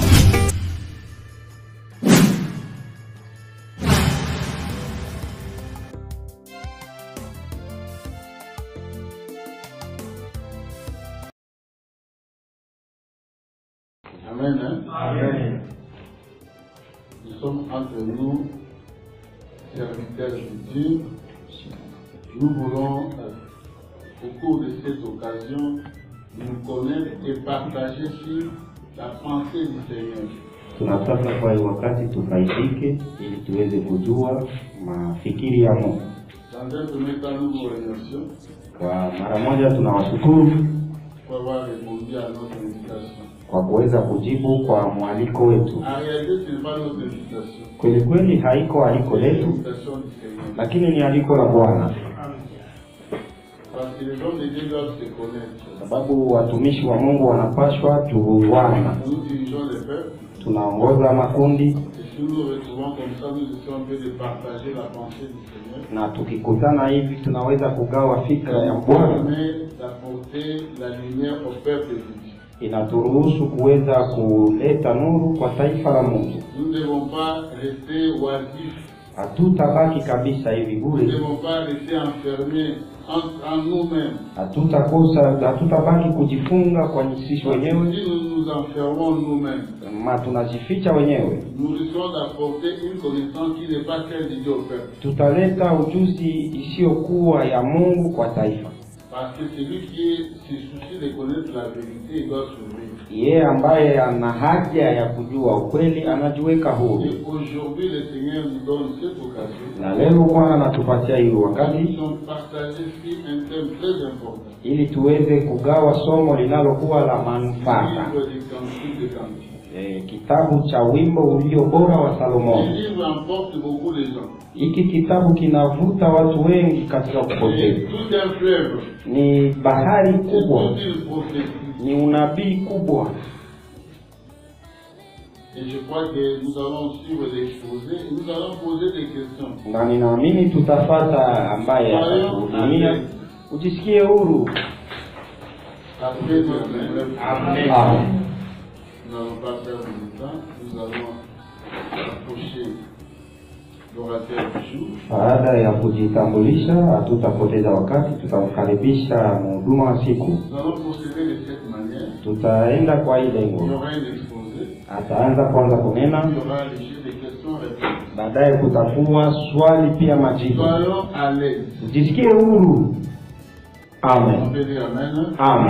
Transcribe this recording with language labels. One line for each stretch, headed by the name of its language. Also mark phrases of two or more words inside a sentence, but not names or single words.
French: Amen. Hein? Amen. Nous sommes entre nous, serviteurs de Dieu. Nous voulons, au cours de cette occasion, nous connaître et partager sur la pensée du Seigneur.
Swahili: Tunataka kwa wakati tufaidike ili tuweze kujua mafikiri ya Mungu.
French: Dans un premier temps, nous vous remercions.
Swahili: Kwa mara moja tunawashukuru
French: pour avoir répondu à notre invitation.
Swahili: Kwa kuweza kujibu kwa mwaliko wetu.
French: En réalité, ce n'est pas notre invitation.
Swahili: Kweli kweli haiko aliko letu, lakini ni aliko la Bwana.
French: Parce que les hommes de Dieu doivent se connaître.
Swahili: Sababu watumishi wa Mungu wanapaswa tujuana.
French: Nous dirigeons les peuples.
Swahili: Tunaongoza makundi.
French: Et si nous nous retrouvons comme ça, nous essayons un peu de partager la pensée du Seigneur.
Swahili: Na tukikutana hivi tunaweza kugawa fikra ya Bwana.
French: D'apporter la lumière au peuple de Dieu.
Swahili: Inaturuhusu kuweza kuleta nuru kwa taifa la Mungu.
French: Nous ne devons pas rester oisifs.
Swahili: Hatutabaki kabisa hivi bure.
French: Nous ne devons pas rester enfermés en nous-mêmes.
Swahili: Hatutabaki kujifunga kwa sisi wenyewe.
French: Si nous nous enfermons nous-mêmes,
Swahili: tunajificha wenyewe,
French: nous risquons d'apporter une connaissance qui n'est pas celle de Dieu au peuple.
Swahili: Tutaleta ujuzi isiyokuwa ya Mungu kwa taifa.
French: Parce que celui qui se soucie de connaître la vérité, il doit s'ouvrir.
Swahili: Yeye ambaye ana haja ya kujua ukweli anajiweka huru.
French: Et aujourd'hui le Seigneur nous donne cette occasion.
Swahili: Na leo Bwana anatupatia hiyo wakati
French: nous partager sur un thème très important.
Swahili: Ili tuweze kugawa somo linalokuwa la manufaa. Kitabu cha wimbo ulio bora wa Salomoni. Hiki kitabu kinavuta watu wengi katika kupotea. Ni bahari kubwa. Ni unabii kubwa.
French: Et je crois que nous allons suivre l'exposé et nous allons poser des questions.
Swahili: Na ninaamini tutafata ambaye atatuhudumia. Ujisikie huru. Amen. Amen.
French: Nous n'allons pas perdre du temps, nous allons approcher l'orateur du jour.
Swahili: Baada ya kujitambulisha, hatutapoteza wakati, tutamkaribisha mhuduma wa siku.
French: Nous allons procéder de cette manière.
Swahili: Tutaenda kwa ile lengo.
French: Il y aura un exposé.
Swahili: Ataanza kwanza kunena.
French: Il y aura des questions-réponses.
Swahili: Baadaye kutakuwa swali pia majibu.
French: Soyons à l'aise.
Swahili: Ujisikie huru. Amen. Amen. Amen.